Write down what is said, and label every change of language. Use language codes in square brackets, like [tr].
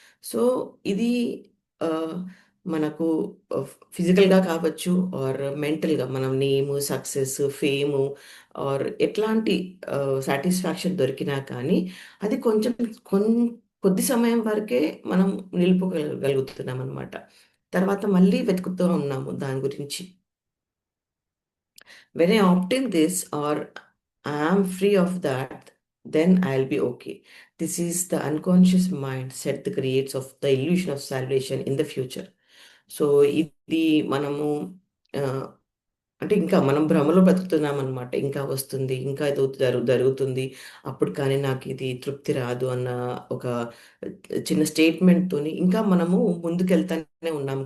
[te] So, ఇది ఆహ్, మనకు ఫిజికల్‌గా కావచ్చు ఆర్ మెంటల్‌గా మనం సక్సెస్, ఫేము ఆర్ ఎట్లాంటి సాటిస్ఫాక్షన్ దొరికినా కానీ అది కొంచెం కొన్ కొద్ది సమయం వరకే మనం నిలుపుకోగలుగుతున్నామనమాట. తర్వాత మళ్ళీ వెతుకుతూ ఉన్నాము దాని గురించి. [en] When I obtain this or I am free of that, then I'll be okay. This is the unconscious mindset that creates of the illusion of salvation in the future. [te] So ఇది మనము ఆహ్, అంటే ఇంకా మనం భ్రమలో బ్రతుకుతున్నామనమాట. ఇంకా వస్తుంది, ఇంకా ఏదో జరుగుతుంది. అప్పుడు కానీ నాకిది తృప్తి రాదు అన్న ఒక చిన్న స్టేట్మెంట్‌తోని ఇంకా మనము ముందుకెళ్తానే ఉన్నాం.